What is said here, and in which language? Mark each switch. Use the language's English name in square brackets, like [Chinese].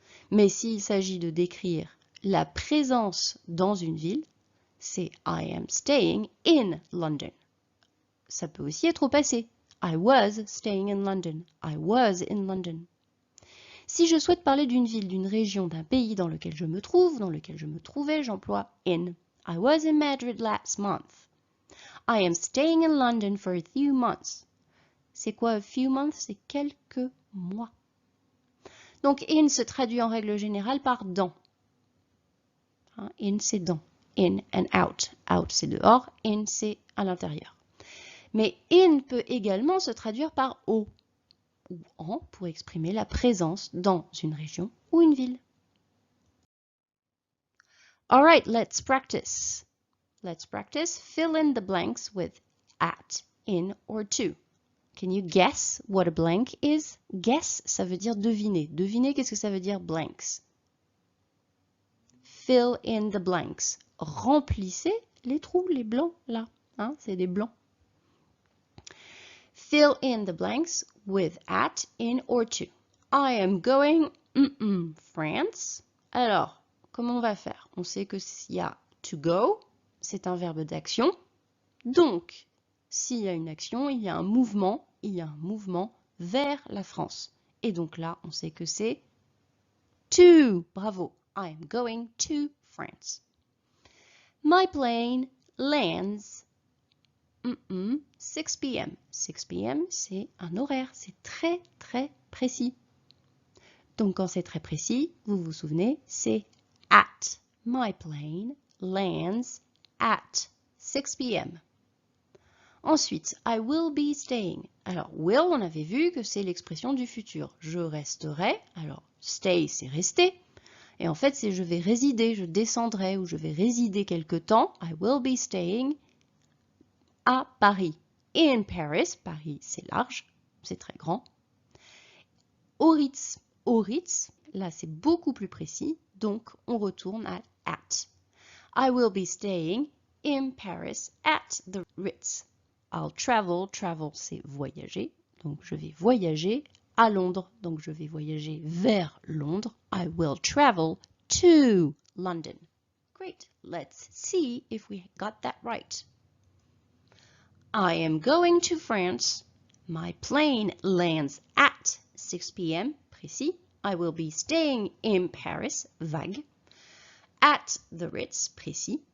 [French] Mais s'il s'agit de décrire la présence dans une ville, c'est [English] I am staying in London. [French] Ça peut aussi être au passé. [English] I was staying in London. I was in London. [French] Si je souhaite parler d'une ville, d'une région, d'un pays dans lequel je me trouve, dans lequel je me trouvais, j'emploie in. [English] I was in Madrid last month. I am staying in London for a few months. [French] C'est quoi [English] a few months? [French] C'est quelques mois. Donc in se traduit en règle générale par dans. In c'est dans. [English] In and out. [French] Out c'est dehors, in c'est à l'intérieur. Mais in peut également se traduire par au ou en pour exprimer la présence dans une région ou une ville. [English] All right, let's practice. Let's practice. Fill in the blanks with at, in, or to. Can you guess what a blank is? [French] Guess, ça veut dire deviner. Deviner, qu'est-ce que ça veut dire blanks? [English] Fill in the blanks. [French] Remplissez les trous, les blancs, là. Hein, c'est des blancs. [English] Fill in the blanks with at, in, or to. I am going, France. [French] Alors, comment on va faire? On sait que s'il y a to go, c'est un verbe d'action. Donc, s'il y a une action, il y a un mouvement vers la France. Et donc là, on sait que c'est to. Bravo. [English] I am going to France. My plane lands 6 p.m. [French] 6 p.m., c'est un horaire, c'est très très précis. Donc quand c'est très précis, vous vous souvenez, c'est at. [English] My plane lands at 6 p.m. [French] Ensuite, [English] I will be staying. [French] Alors, will, on avait vu que c'est l'expression du futur. Je resterai. Alors, stay, c'est rester. Et en fait, c'est je vais résider, je descendrai ou je vais résider quelque temps. [English] I will be staying à Paris. In Paris, [French] Paris, c'est large, c'est très grand. Au Ritz, là, c'est beaucoup plus précis. Donc, on retourne à at. [English] I will be staying in Paris at the Ritz. I'll travel, [French] travel c'est voyager, donc je vais voyager à Londres, donc je vais voyager vers Londres. [English] I will travel to London. Great, let's see if we got that right. I am going to France. My plane lands at 6 p.m. Précis. I will be staying in Paris. Vague. At the Ritz. Précis.